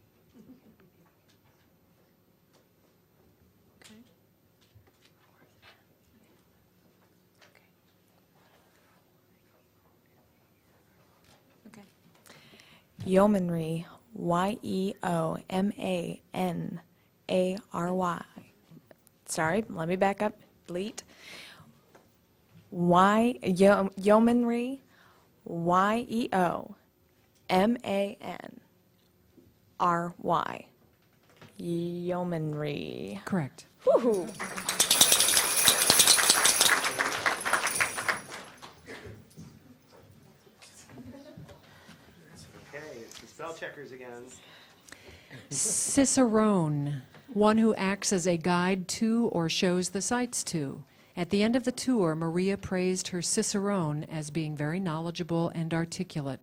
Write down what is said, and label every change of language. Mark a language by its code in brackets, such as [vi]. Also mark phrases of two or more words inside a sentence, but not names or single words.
[en] Yeomanry, Y-E-O-M-A-N-A-R-Y. Sorry, let me back up. Delete. Yeomanry, Y-E-O-M-A-N-R-Y. Yeomanry. Correct. Woo-hoo. Okay, it's the spell checkers again. Cicerone, one who acts as a guide to or shows the sights to. At the end of the tour, Maria praised her Cicerone as being very knowledgeable and articulate.